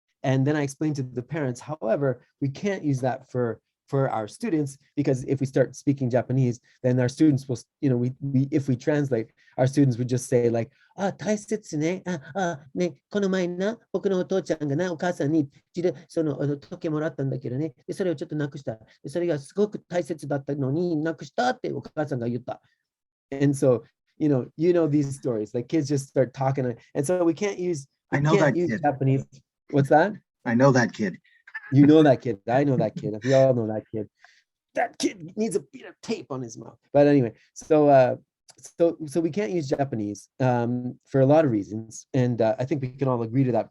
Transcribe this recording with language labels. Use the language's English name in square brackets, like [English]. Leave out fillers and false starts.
[English] And then I explained to the parents, however, we can't use that for our students, because if we start speaking Japanese, then our students will, if we translate, our students would just say like, [Japanese] taisetsu ne, ne, この前な、僕のお父ちゃんがな、お母さんに時計もらったんだけどね、で、それをちょっとなくした。で、それがすごく大切だったのになくしたってお母さんが言った。 [English] And so, these stories, like kids just start talking, and so we can't use Japanese. What's that? I know that kid. You know that kid. I know that kid. We all know that kid. That kid needs a bit of tape on his mouth. But anyway, so we can't use Japanese for a lot of reasons, and I think we can all agree to that.